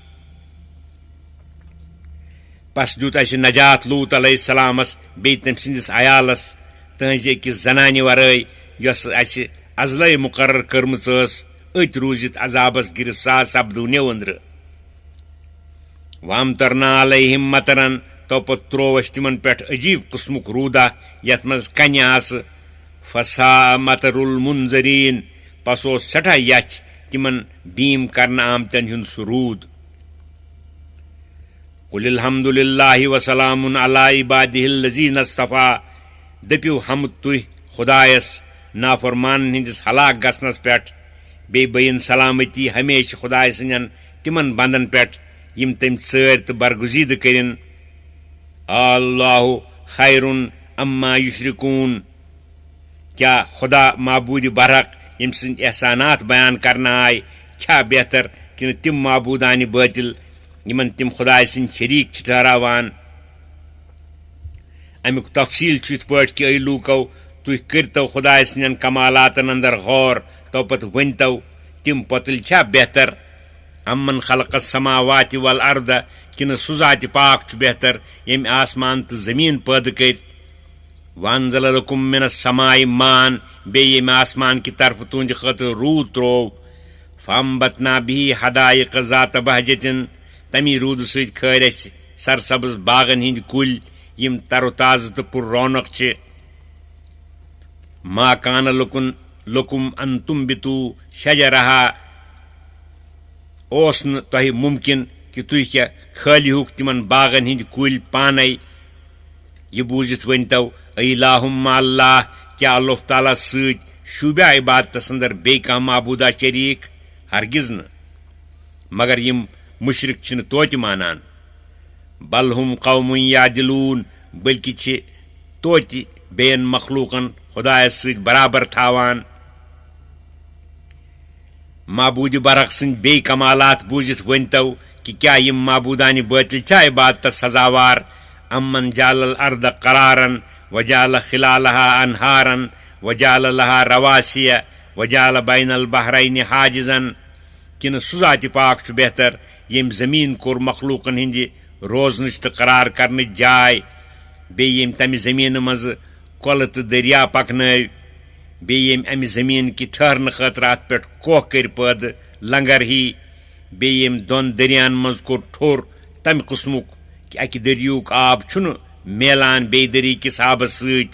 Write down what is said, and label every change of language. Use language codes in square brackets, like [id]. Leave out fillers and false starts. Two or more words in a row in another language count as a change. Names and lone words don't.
[ks] پس دیُت اسہِ نجات لوٗط علیہ السلامس بیٚیہِ تٔمۍ سٕنٛدِس عیالس تٕہنٛزِ أکِس زنانہِ ورٲے یۄس اسہِ ازلے مُقرر کٔرمٕژ ٲس أتۍ روٗزِتھ عذابس گرفتار سپدو نیٚوٕنٛدرٕ [ar] وامطرنا علیہم مطرن [ks] توپت تروو اسہِ تِمن پٮ۪ٹھ عجیٖب قٕسمُک روٗدا یتھ منٛز کنہِ آسہٕ [ar] فساء مطر المنذرین [ks] پس اوس سٮ۪ٹھاہ یچھ تِمن بیٖم کرنہٕ آمتٮ۪ن ہُنٛد سُہ روٗد [ar] قل الحمد للہ وسلام علی عبادہ الذین اصطفیٰ [ks] دٔپِو حمد تُہۍ خۄدایس نافرمانن ہٕنٛدِس ہلاک گژھنس پٮ۪ٹھ بیٚیہِ بٔیِن سلامتی ہمیشہِ خۄداے سٕنٛدٮ۪ن تِمن بنٛدن پٮ۪ٹھ یِم تٔمۍ ژٲرۍ تہٕ برگُزیٖدٕ کٔرِن [ar] اللہ خیرٌ اما یُشرکوٗن [ks] کیا خدا معبود برحق یم سند احسانات بیان کرنا آئے چھا بہتر کن تم معبودان باطل یمن تم خدائے سند شریک ٹھہراوان. امیک تفصیل یت پٲٹھۍ کہ اے لوٗکو تُہۍ کٔرتو خدائے سندین کمالاتن اندر غور تو پتہٕ ؤنتو تم پۄتٕلۍ چھا بہتر [ar] امن خلق السماوات والارض [ks] کنہ سُہ ذات پاک چھُ بہتر ییٚمۍ آسمان تہٕ زمیٖن پٲدٕ کٔرۍ. [ar] وانزل لکم من السماء مان [ks] بیٚیہِ ییٚمۍ آسمان کہِ طرفہٕ تُہنٛدِ خٲطرٕ روٗد تروو. [ar] فامبتنا به حدائق ذات بہجتن [ks] تمی روٗدٕ سۭتۍ کھٲرۍ اَسہِ سرسبز باغن ہٕنٛدۍ کُلۍ یم تر و تازٕ تہٕ پر رونق چھِ. [ar] ما کان لکم ان تنبتو شجرہا [ks] اوس نہٕ تۄہہِ ممکن کہ تُہۍ کیٛاہ کھٲلِہُکھ تِمن باغن ہٕنٛدۍ کُلۍ پانے. یہ بوٗزِتھ ؤنتو [ar] الہم مع اللہ [ks] کیا اللہ تعالیٰ سۭتۍ شوٗبیا عبادتس اندر بیٚیہِ کانٛہہ معبوٗدہ شریٖک؟ ہرگز نہٕ. مگر یم مشرک چھِنہٕ توتہِ مانان. [ar] بل ہم قوم یعدلون [ks] بلکہ چھ توتہِ بیٚین مخلوقن خدایس سۭتۍ برابر تھاوان. معبود برحق سند بیٚیہِ کمالات بوٗزِتھ ؤنتو کہ کیا یم معبودان باطل چھا عبادتس سزاوار. [ar] امن جعل الارض قرارا وجعل خلالها انہارا وجعل لها رواسی وجعل بین البحرین حاجزا [ks] کنہ سُہ ذات پاک چھُ بہتر ییٚمۍ زمین کوٚر مخلوقن ہٕنٛدِ روزنٕچ تہٕ قرار کرنٕچ جاے بیٚیہِ ییٚمۍ تمہِ زمینہٕ منٛزٕ کۄلہٕ تہٕ دریا پکنٲوۍ بیٚیہِ ییٚمۍ امہِ زمین کہِ ٹھہرنہٕ خٲطرٕ اتھ پٮ۪ٹھ کوہ کٔرۍ پٲدٕ لنگر ہی بیٚیہِ ییٚمۍ دۄن دٔریاہن منٛز کوٚر ٹھوٚر تمہِ قٕسمُک کہ اکہِ دٔریُک آب چھُنہٕ میلان بیٚیہِ دٔری کِس آبس سۭتۍ.